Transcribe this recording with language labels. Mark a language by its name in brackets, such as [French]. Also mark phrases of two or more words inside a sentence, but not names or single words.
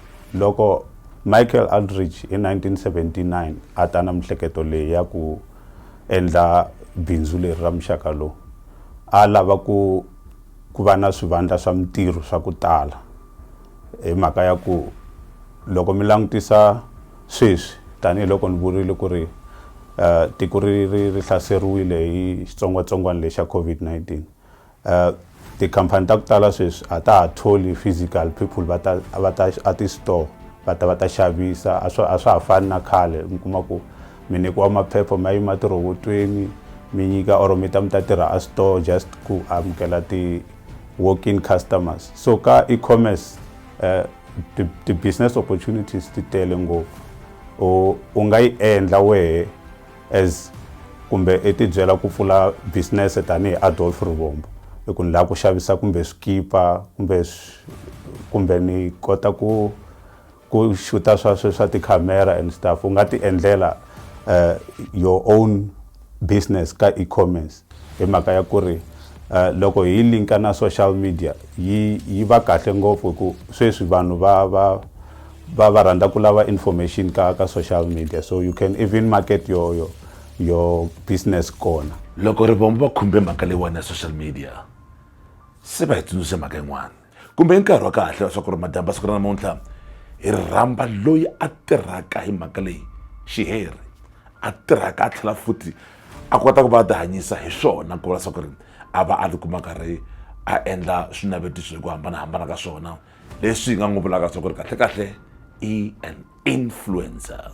[Tsonga] Loko Michael Aldrich in 1979 a ta na mihleketo leyi ya ku endla bindzu leri ra muxaka lowu, a lava ku va na swivandla swa mintirho swa ku tala hi mhaka ya ku loko mi langutisa sweswi tanihiloko ni vurile ku ri tiko ri hlaseriwile hi xitsongwatsongwana lexa COVID-19. Tikhampani ta ku tala sweswi a ta ha tholi [English] physical people [Tsonga] va ta a ti-store va ta xavisa, a swa ha fani na khale mi kuma ku mi nyikiwa maphepha ma yima tirhobotweni mi nyika or mi ta tirha a store just ku amukela ti- [English] walk-in customers. [Tsonga] So ka e-commerce ti- [English] business opportunities [Tsonga] ti tele ngopfu u nga yi endla wehe as kumbe i ti byela ku pfula business tanihi Adolf Rivombo i ku ni lava ku xavisa kumbe swikipa kumbe ni kota ku xuta swa tikhamera [English] and stuff. [Tsonga] U nga ti endlela [English] your own business [Tsonga] ka e-commerce hi mhaka ya ku ri loko hi linka na [English] social media [Tsonga] yi va kahle ngopfu ku sweswi vanhu va rhandza ku lava information ka [English] social media, so you can even market your business [Tsonga] kona. Loko Rivombo va khumbe mhaka leyiwani ya [English] social media [Tsonga] se va hi tsundzuxe mhaka yin'wana kumbe i nkarhi wa kahle wa swa ku ri madyamba siku ra namuntlha hi rhamba loyi a tirhaka hi mhaka leyi xiheri a tirhaka a tlhela futhi a kota ku va a ti hanyisa hi swona ku vula swa ku ri a va a ti kuma karhi a endla swinavetiso hi ku hambanahambana ka swona leswi hi nga n'wi vulaka swa ku ri kahle i [English] an influencer.